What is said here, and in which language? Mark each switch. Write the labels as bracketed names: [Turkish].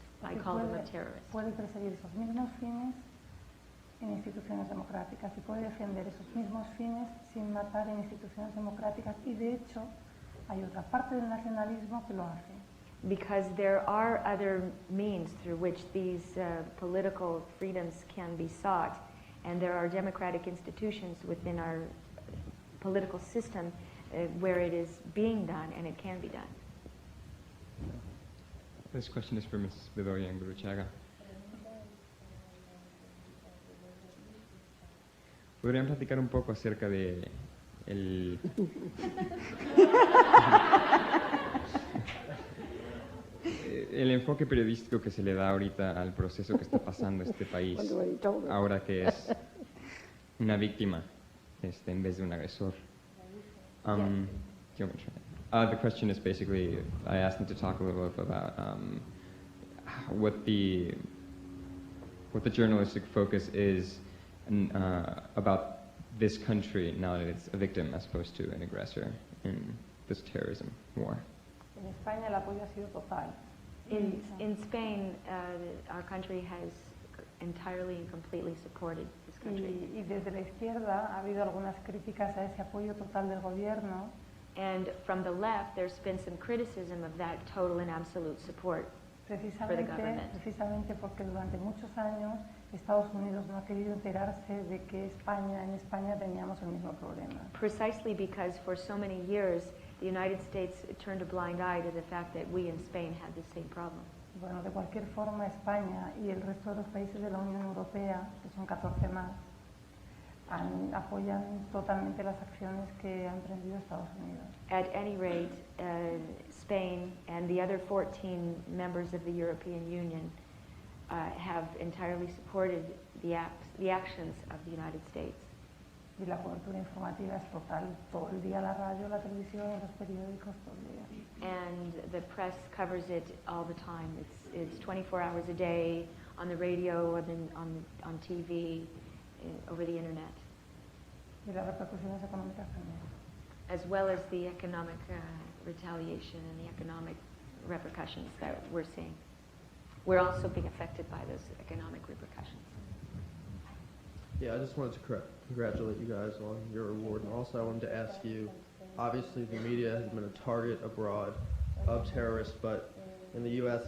[English] I call them a terrorist. [Spanish] Puede perseguir esos mismos fines en instituciones democráticas y puede defender esos mismos fines sin matar en instituciones democráticas, y de hecho hay otra parte del nacionalismo que lo hace. [English] Because there are other means through which these political freedoms can be sought, and there are democratic institutions within our political system where it is being done and it can be done. This question is for Mrs. Bedoya and Guruchaga. [Spanish] ¿Podrían platicar un poco acerca de el enfoque periodístico que se le da ahorita al proceso que está pasando este país, ahora que es una víctima en vez de un agresor? [English] The question is basically, I asked them to talk a little bit about what the journalistic focus is about this country now that it's a victim as opposed to an aggressor in this terrorism war. [Spanish] En España el apoyo ha sido total. [English] In Spain, our country has entirely and completely supported this country. [Spanish] Y desde la izquierda ha habido algunas críticas a ese apoyo total del gobierno. [English] And from the left, there's been some criticism of that total and absolute support for the government. [Spanish] Precisamente porque durante muchos años Estados Unidos no ha querido enterarse de que en España teníamos el mismo problema. [English] Precisely because for so many years the United States turned a blind eye to the fact that we in Spain had the same problem. [Spanish] Bueno, de cualquier forma, España y el resto de los países de la Unión Europea, que son 14 más, apoyan totalmente las acciones que ha emprendido Estados Unidos. [English] At any rate, Spain and the other 14 members of the European Union have entirely supported the actions of the United States. [Spanish] Y la cobertura informativa es total, todo el día la radio, la televisión, los periódicos, todo el día. [English] And the press covers it all the time. It's 24 hours a day on the radio, on TV, over the internet. [Spanish] Y las repercusiones económicas también. [English] As well as the economic retaliation and the economic repercussions that we're seeing. We're also being affected by those economic repercussions. Yeah, I just wanted to congratulate you guys on your award, and also I wanted to ask you, obviously the media has been a target abroad of terrorists, but in the U.S.